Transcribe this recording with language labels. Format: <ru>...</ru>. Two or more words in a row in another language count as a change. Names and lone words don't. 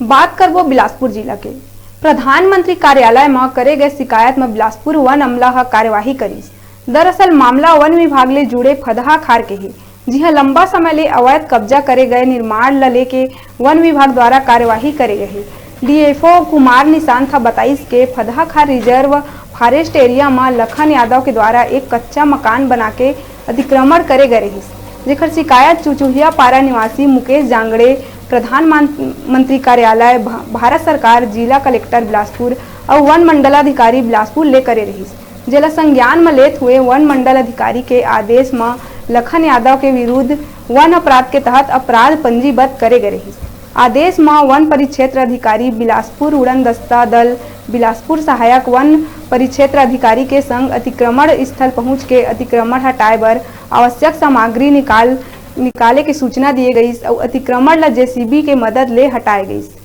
<hne>बात करबो बिलासपुर जिला के प्रधानमंत्री कार्यालय में करे गए शिकायत में बिलासपुर वन अमला ह कार्यवाही करीस। दरअसल मामला वन विभाग ले जुड़े फदहा खार के है, जिहा लंबा समय ले अवैध कब्जा करे गए निर्माण ल लेके वन विभाग द्वारा कार्यवाही करे गए। डीएफओ कुमार निशांत था बताइस के फदहा खार</hne> <en>reserve forest area</en> <hne>में लखन यादव के द्वारा एक कच्चा मकान बना के अतिक्रमण करे गए रही, जेकर शिकायत चुचुहिया पारा निवासी मुकेश जांगड़े प्रधानमंत्री कार्यालय भारत सरकार जिला कलेक्टर बिलासपुर और वन मंडलाधिकारी बिलासपुर ले करे रही। जिला संज्ञान में लेत हुए वन मंडल अधिकारी के आदेश में लखन यादव के विरुद्ध वन अपराध के तहत अपराध पंजीबद्ध करे गए रही। आदेश में वन परिक्षेत्र अधिकारी बिलासपुर उड़न दस्ता दल बिलासपुर सहायक वन परिक्षेत्र अधिकारी के संग अतिक्रमण स्थल पहुंच के अतिक्रमण हटाए बर आवश्यक सामग्री निकाले की सूचना दी गई और अतिक्रमण ला जेसीबी के मदद ले हटाए गई।</hne>